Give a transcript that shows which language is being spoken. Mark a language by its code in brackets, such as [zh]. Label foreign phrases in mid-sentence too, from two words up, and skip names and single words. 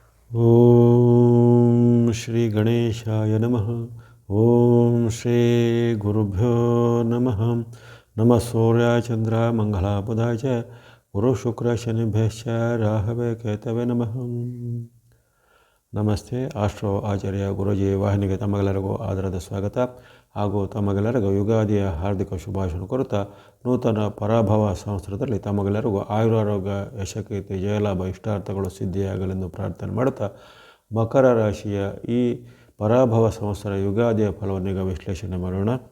[sa] ಓಂ ಶ್ರೀ ಗಣೇಶಾಯ ನಮಃ. ಓಂ ಶ್ರೀ ಗುರುಭ್ಯೋ ನಮಃ. ನಮಃ ಸೂರ್ಯಾಯ ಚಂದ್ರ ಮಂಗಳ ಬುಧಾಯ ಚ ಗುರು ಶುಕ್ರ ಶನಿಭ್ಯಶ್ಚ ರಾಹವೇ ಕೇತವೇ ನಮಃ. [kn] ನಮಸ್ತೆ. ಆಸ್ಟ್ರೋ ಆಚಾರ್ಯ ಗುರುಜಿ ವಾಹಿನಿಗೆ ತಮಗೆಲ್ಲರಿಗೂ ಆದರದ ಸ್ವಾಗತ ಹಾಗೂ ತಮಗೆಲ್ಲರಿಗೂ ಯುಗಾದಿಯ ಹಾರ್ದಿಕ ಶುಭಾಶಯ ಕೋರುತ್ತಾ ನೂತನ ಪರಾಭವ ಸಂವತ್ಸರದಲ್ಲಿ ತಮಗೆಲ್ಲರಿಗೂ ಆಯುರಾರೋಗ್ಯ, ಯಶಕೀರ್ತಿ, ಜಯಲಾಭ, ಇಷ್ಟಾರ್ಥಗಳು ಸಿದ್ಧಿಯಾಗಲೆಂದು ಪ್ರಾರ್ಥನೆ ಮಾಡುತ್ತಾ ಮಕರ ರಾಶಿಯ ಈ ಪರಾಭವ ಸಂವತ್ಸರ ಯುಗಾದಿಯ ಫಲವನ್ನೀಗ ವಿಶ್ಲೇಷಣೆ ಮಾಡೋಣ.